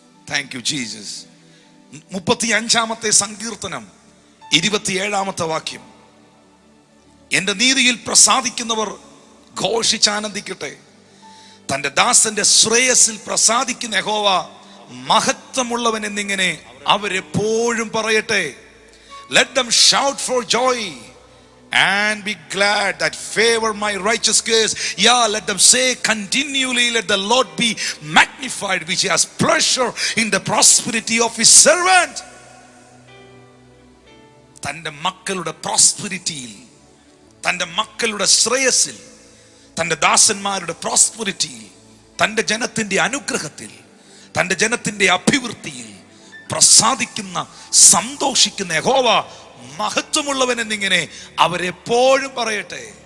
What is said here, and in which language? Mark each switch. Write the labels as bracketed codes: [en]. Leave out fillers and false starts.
[en] Thank you Jesus. [ml] 35-ാമത്തെ സങ്കീർത്തനം 27-ാമത്തെ വാക്യം, എന്റെ നീതിയിൽ പ്രസാദിക്കുന്നവർ ഘോഷിച്ചാനന്ദിക്കട്ടെ. തന്റെ ദാസന്റെ ശ്രേയസിൽ പ്രസാദിക്കുന്ന യഹോവ മഹത്വമുള്ളവൻ എന്നിങ്ങനെ അവരെപ്പോഴും പറയട്ടെ. [en] Let them shout for joy and be glad that favor my righteous case. Yeah, let them say continually, let the Lord be magnified, which has pleasure in the prosperity of his servant. [ml] തൻ്റെ മക്കളുടെ പ്രോസ്പെരിറ്റിയിൽ, തൻ്റെ മക്കളുടെ ശ്രേയസിൽ, തൻ്റെ ദാസന്മാരുടെ പ്രോസ്പെരിറ്റിയിൽ, തൻ്റെ ജനത്തിൻ്റെ അനുഗ്രഹത്തിൽ, തൻ്റെ ജനത്തിൻ്റെ അഭിവൃദ്ധിയിൽ പ്രസാദിക്കുന്ന, സന്തോഷിക്കുന്ന യഹോവ മഹത്വമുള്ളവൻ എന്നിങ്ങനെ അവരെപ്പോഴും പറയട്ടെ.